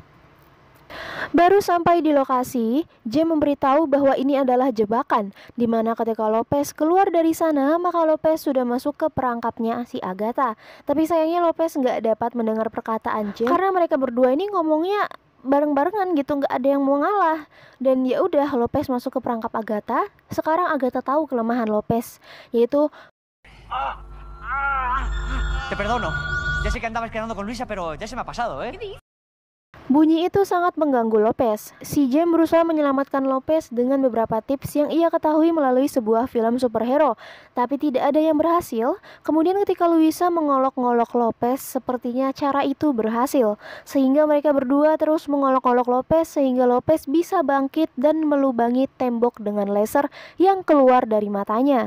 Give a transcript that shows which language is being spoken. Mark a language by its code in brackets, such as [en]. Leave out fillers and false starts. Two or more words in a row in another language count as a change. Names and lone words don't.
[id] Baru sampai di lokasi, James memberitahu bahwa ini adalah jebakan, di mana ketika Lopez keluar dari sana, maka Lopez sudah masuk ke perangkapnya si Agatha. Tapi sayangnya Lopez nggak dapat mendengar perkataan James karena mereka berdua ini ngomongnya bareng-barengan gitu, nggak ada yang mau ngalah. Dan ya udah, Lopez masuk ke perangkap Agatha. Sekarang Agatha tahu kelemahan Lopez, yaitu [es] Te perdono. Ya sé que andabas quedando con Luisa, pero ya se me ha pasado, ¿eh? [id] bunyi itu sangat mengganggu Lopez. Si James berusaha menyelamatkan Lopez dengan beberapa tips yang ia ketahui melalui sebuah film superhero, tapi tidak ada yang berhasil. Kemudian ketika Luisa mengolok-ngolok Lopez, sepertinya cara itu berhasil, sehingga mereka berdua terus mengolok-ngolok Lopez sehingga Lopez bisa bangkit dan melubangi tembok dengan laser yang keluar dari matanya.